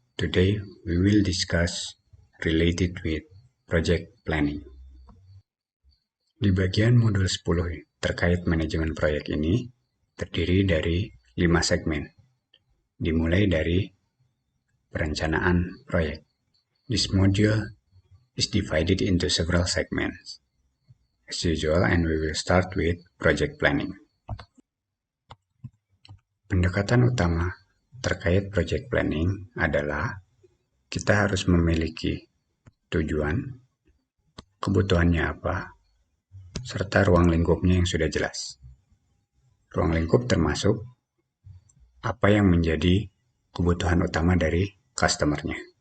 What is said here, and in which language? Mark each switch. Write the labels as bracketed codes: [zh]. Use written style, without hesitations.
[en] Today we will discuss related with project planning. [id] Di bagian modul 10 terkait manajemen proyek ini terdiri dari 5 segmen, dimulai dari perencanaan proyek. [en] This module is divided into several segments, as usual, and we will start with project planning. [id] Pendekatan utama terkait project planning adalah kita harus memiliki tujuan, kebutuhannya apa, serta ruang lingkupnya yang sudah jelas. Ruang lingkup termasuk apa yang menjadi kebutuhan utama dari customer-nya.